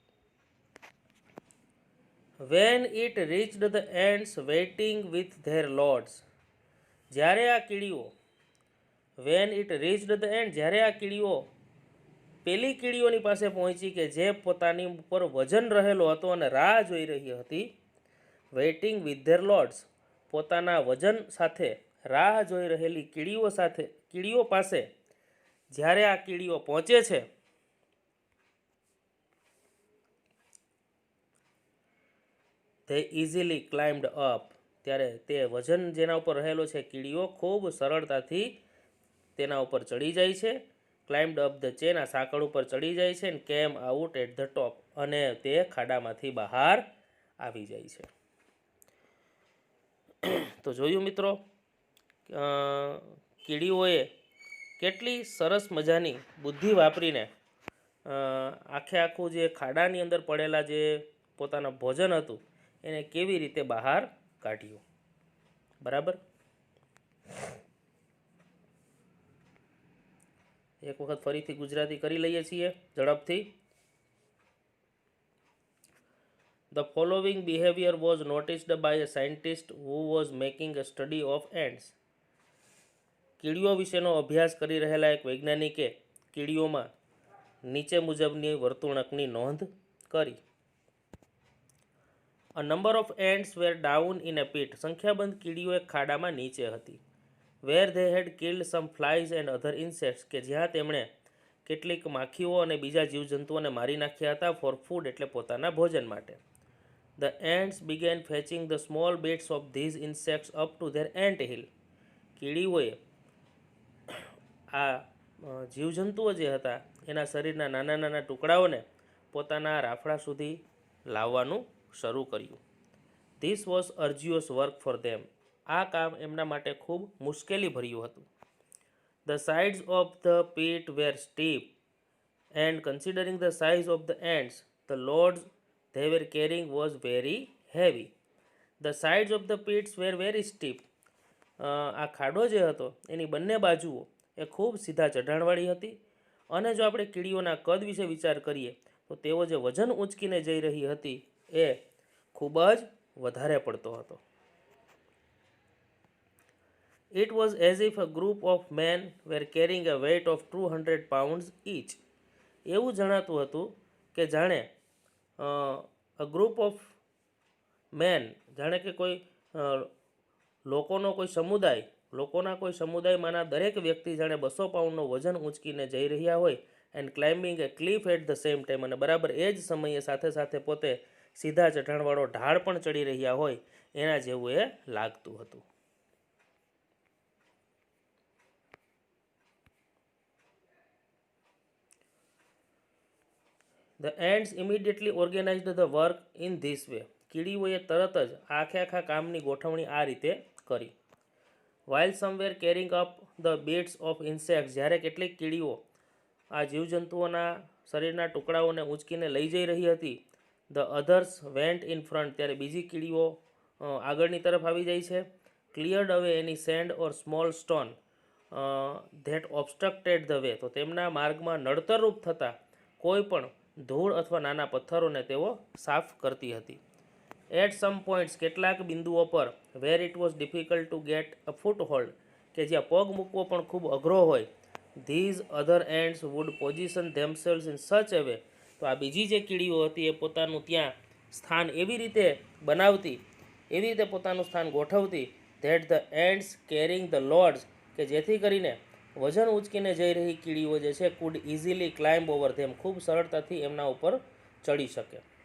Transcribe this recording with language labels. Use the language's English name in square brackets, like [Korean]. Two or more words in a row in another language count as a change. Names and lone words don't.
[English] When it reached the ants waiting with their loads, [Gujarati] જ્યારે આ કીડીઓ, [English] When it reached the ants, [Gujarati] જ્યારે આ કીડીઓ પેલી કીડીઓની પાસે પહોંચી કે જે પોતાની ઉપર વજન રહેલો હતો અને રાહ જોઈ રહી હતી, [English] waiting with their loads, [Gujarati] પોતાના વજન સાથે રાહ જોઈ રહેલી કીડીઓ પાસે જ્યારે આ કીડીઓ પહોંચે છે [English] they easily climbed up, [Gujarati] ત્યારે તે વજન જેના ઉપર રહેલો છે કીડીઓ ખૂબ સરળતાથી તેના ઉપર ચડી જાય છે. [English] climbed up the chain, [Gujarati] આ સાંકળ ઉપર ચડી જાય છે. [English] and came out at the top, [Gujarati] અને તે ખાડામાંથી બહાર આવી જાય છે. તો જોયું મિત્રો, કીડીઓએ કેટલી સરસ મજાની બુદ્ધિ વાપરીને આખું જે ખાડાની અંદર પડેલા જે પોતાના ભોજન હતું એને કેવી રીતે બહાર કાઢ્યું. બરાબર. એક વખત ફરીથી ગુજરાતી કરી લઈએ છીએ ઝડપથી. [English] The following behavior was noticed by a scientist who was making a study of ants. [Gujarati] કીડીઓ વિશેનો અભ્યાસ કરી રહેલા એક વૈજ્ઞાનિકે કીડીઓમાં નીચે મુજબની વર્તણૂકની નોંધ કરી. [English] A number of ants were down in a pit. [Gujarati] સંખ્યાબંધ કીડીઓ એક ખાડામાં નીચે હતી. [English] Where they had killed some flies and other insects, [Gujarati] કે જ્યાં તેમણે કેટલીક માખીઓ અને બીજા જીવજંતુઓને મારી નાખ્યા હતા [English] for food, [Gujarati] એટલે પોતાના ભોજન માટે. [English] The ants began fetching the small bits of these insects up to their ant hill. [Gujarati] કીડીઓએ આ જીવજંતુઓ જે હતા એના શરીરના નાના નાના ટુકડાઓને પોતાના રાફડા સુધી લાવવાનું શરૂ કર્યું. [English] This was arduous work for them. [Gujarati] આ કામ એમના માટે ખૂબ મુશ્કેલી ભર્યું હતું. [English] The sides of the pit were steep, and considering the size of the ants, the loads they were carrying was very heavy. The sides of the pits were very steep. [Gujarati] આ ખાડો જે હતો એની બંને બાજુઓ એ ખૂબ સીધા ચઢાણવાળી હતી, અને જો આપણે કીડીઓના કદ વિશે વિચાર કરીએ તો તેઓ જે વજન ઊંચકીને જઈ રહી હતી એ ખૂબ જ વધારે પડતો હતો. [English] It was as if a group of men were carrying a weight of 200 pounds each. [Gujarati] એવું જણાતું હતું કે જાણે [English] a group of men, [Gujarati] જાણે કે કોઈ લોકોના કોઈ સમુદાયમાંના દરેક વ્યક્તિ જાણે 200 પાઉન્ડનો વજન ઊંચકીને જઈ રહ્યા હોય. [English] and climbing a cliff at the same time, [Gujarati] અને બરાબર એ જ સમયે સાથે સાથે પોતે સીધા ચઢાણવાળો ઢાળ પણ ચડી રહ્યા હોય એના જેવું એ લાગતું હતું. [English] The ants immediately organized the work in this way. [Gujarati] કીડીઓએ તરત જ આખા કામની ગોઠવણી આ રીતે કરી. [English] While some were carrying up the bits of insects, [Gujarati] જ્યારે કેટલીક કીડીઓ આ જીવજંતુઓના શરીરના ટુકડાઓને ઊંચકીને લઈ જઈ રહી હતી. [English] The others went in front, [Gujarati] ત્યારે બીજી કીડીઓ આગળની તરફ આવી જાય છે. [English] Cleared away any sand or small stone that obstructed the way, [Gujarati] તો તેમના માર્ગમાં નડતરરૂપ થતા કોઈ પણ ધૂળ અથવા નાના પથ્થરોને તેઓ સાફ કરતી હતી. [English] At some points, [Gujarati] કેટલાક બિંદુઓ પર, [English] where it was difficult to get a foothold, [Gujarati] કે જ્યાં પગ મૂકવો પણ ખૂબ અઘરો હોય. [English] these other ants would position themselves in such a way, [Gujarati] તો આ બીજી જે કીડીઓ હતી એ પોતાનું ત્યાં સ્થાન એવી રીતે બનાવતી, એવી રીતે પોતાનું સ્થાન ગોઠવતી, [English] that the ants carrying the loads, [Gujarati] કે જેથી કરીને વજન ઉંચકીને જઈ રહી કીડીઓ જે છે [English] could easily climb over them, [Gujarati] ખૂબ સરળતાથી એમના ઉપર ચડી શકે.